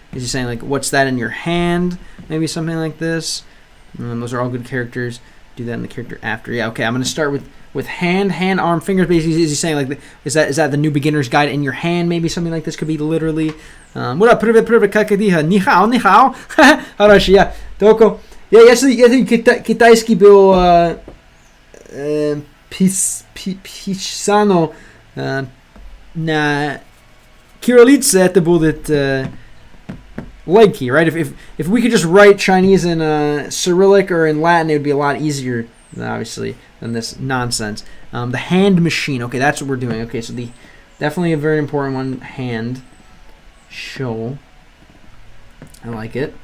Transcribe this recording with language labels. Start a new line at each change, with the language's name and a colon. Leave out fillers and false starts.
English: Is he saying, like, what's that in your hand? Maybe something like this. Those are all good characters. Do that in the character after. Yeah, okay, I'm going to start with hand, arm, fingers. Basically, is he saying, like, is that the new beginner's guide in your hand? Maybe something like this could be literally. What up?
Russian: Привет,
English: kakadiha.
Chinese: Ni hao.
Russian: Хорошо,
English: yeah.
Russian: Только, если китайский был писано на кириллице, это будет
English: lengthy, right? If we could just write Chinese in Cyrillic or in Latin, it would be a lot easier, obviously, than this nonsense. The hand machine. Okay, that's what we're doing. Okay, so definitely a very important one. Hand. Show. I like it.